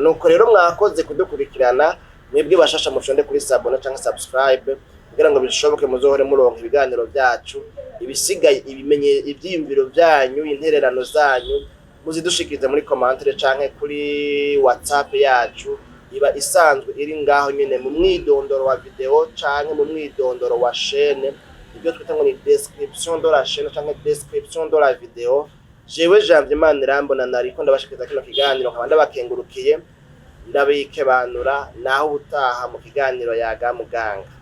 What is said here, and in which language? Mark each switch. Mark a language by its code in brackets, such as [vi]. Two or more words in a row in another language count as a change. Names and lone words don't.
[rn] Nuko rero mwakoze kudukurikirana, mwebwe bashasha mushonde kuri sabone cyangwa subscribe kugira ngo bishoboke muzohore muronka ibiganiro byacu. Ibisigaye ibyiyumviro byanyu, intererano zanyu muzidushikirize muri commentaire canke kuri WhatsApp yacu iba isanzwe iri ngaho nyene mu mwidondoro wa video canke mu mwidondoro wa chaîne. Ibyo twita ngo ni [fr] description de la chaîne canke description de la video. [rn] Jewe Janvier Manirambona nariko ndabashikiriza kino kiganiro, nkaba ndabakengurukiye, ndabikebanura naho ubutaha mu kiganiro Yaga Muganga.